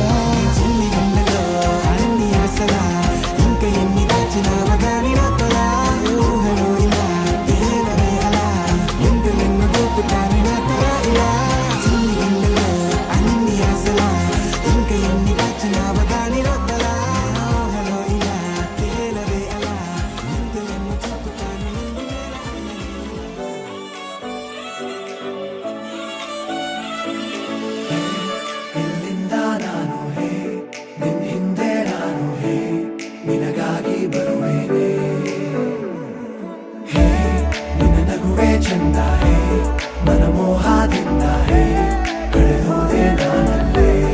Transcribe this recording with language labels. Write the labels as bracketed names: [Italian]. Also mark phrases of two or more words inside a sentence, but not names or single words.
[Telugu] చిన్ని గుండెలో అన్ని ఆశలా ఇంకా ఎన్ని దాచినావ గాని లోపల ఊహలో ఇలా తేలవే అలా ఎంత నిన్ను దొక్కుతాని నా తల ఇలా. చిన్ని గుండెలో అన్ని ఆశలా ఇంకా ఎన్ని దాచినావ గాని లోపల ఊహలో ఇలా తేలవే అలా ఎంత నిన్ను దొక్కుతాని [Kannada] ಇಲ್ಲಿಂದ ನಾನು ಹೇ ನಿನ್ ಹಿಂದೆ ನಾನು ಹೇ ನಿನಗಾಗಿ ಬರುವೇನೆ ಹೇ ನಿನ್ನ ನಗುವೆ ಚಂದ ಹೇ ಮನಮೋಹದಿಂದ ಹೇ ಕಳೆದೋದೆ ನಾನಲ್ಲೇ